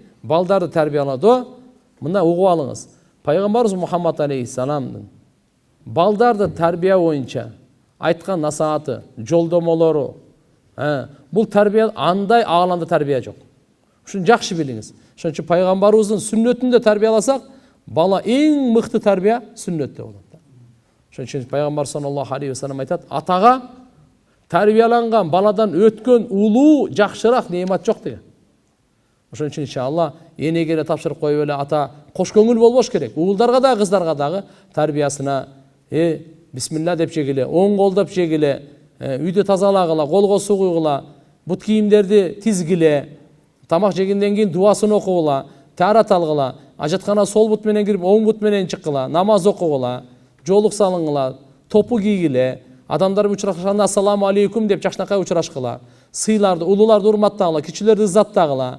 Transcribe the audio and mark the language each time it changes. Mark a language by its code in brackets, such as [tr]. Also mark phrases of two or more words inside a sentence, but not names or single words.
[ky] Балдарды тарбиялоодо мына угуп алыңыз. Пайгамбарыбыз Мухаммад алейхиссаламдын балдарды тарбия боюнча айткан насааты, жолдомолору, бул тарбия андай ааланда тарбия жок. Ушуну жакшы билиңиз. Ошон үчүн пайгамбарыбыздын сүннөтүндө тарбияласак, бала эң мыкты тарбия сүннөттө болот. Ошон үчүн пайгамбар [ar] صلى الله عليه وسلم [ky] айтат, атага тарбияланган баладан өткөн улуу жакшыраак неемат жок деген. Ошон үчүн иншалла энеге эле тапшырып коюп эле ата кош көңүл болбош керек. Уулдарга да, кыздарга дагы тарбиясына бисмилла деп жегиле, оң колдоп жегиле, үйдө тазалагыла, колго суу куйгула, бут кийимдерди тизгиле, тамак жегенден кийин дуасын окугула, таарат алгыла, ажаткана сол бут менен кирип, оң бут менен чыккыла, намаз окугула, жоолук салыңыла, топу кийгиле, адамдар учурашканда [ar] السلام عليكم [ky] деп жакшынакай учурашкыла, сыйларды, улууларды урматтагыла, кичилерди иззаттагыла.